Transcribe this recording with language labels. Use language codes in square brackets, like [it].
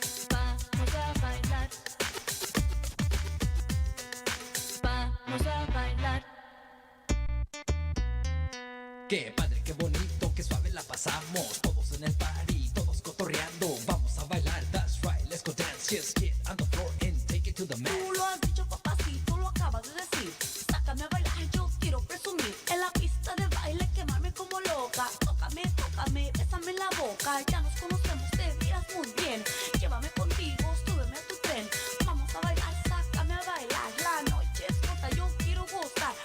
[es] Vamos a bailar. Vamos a bailar. Qué padre, qué bonito, qué suave la pasamos. Todos en el party, todos cotorreando. Vamos a bailar, [en] that's right, let's go dance. Just get on the floor and take it to the mat. [es] Tú lo has dicho, papacito, lo acabas de decir. Sácame a bailar, yo quiero presumir. En la pista de baile, quemarme como loca. Tócame, tócame, bésame en la boca. Ya nos conocemos, te miras muy bien. Llévame contigo, súbeme a tu tren. Vamos a bailar, sácame a bailar. La noche es corta, yo quiero gozar.